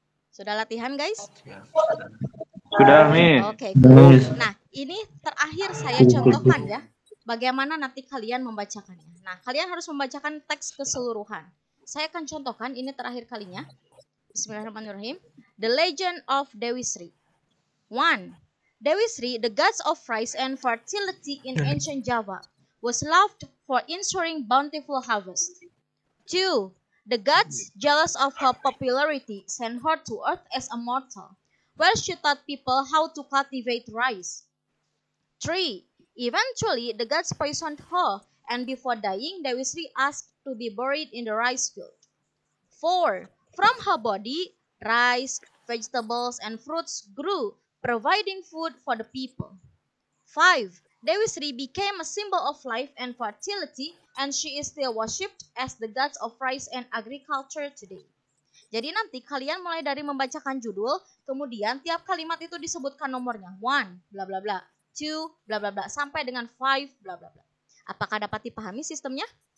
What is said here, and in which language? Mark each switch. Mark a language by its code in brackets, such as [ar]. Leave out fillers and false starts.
[id] Sudah latihan, guys? Sudah, Mi. Oke, good. Nah, ini terakhir saya contohkan ya, bagaimana nanti kalian membacakannya. Nah, kalian harus membacakan teks keseluruhan. Saya akan contohkan, ini terakhir kalinya. [en] Bismillahirrahmanirrahim. The Legend of Dewi Sri. 1. Dewi Sri, the goddess of rice and fertility in ancient Java, was loved for ensuring bountiful harvest. 2. The gods, jealous of her popularity, sent her to earth as a mortal, where she taught people how to cultivate rice. 3. Eventually, the gods poisoned her, and before dying, Dewi Sri asked to be buried in the rice field. 4. From her body, rice, vegetables, and fruits grew, providing food for the people. 5. Dewi Sri became a symbol of life and fertility, and she is still worshipped as the goddess of rice and agriculture today. [id] Jadi nanti kalian mulai dari membacakan judul, kemudian tiap kalimat itu disebutkan nomornya. 1, bla bla bla. 2, bla bla bla. Sampai dengan 5, bla bla bla. Apakah dapat dipahami sistemnya?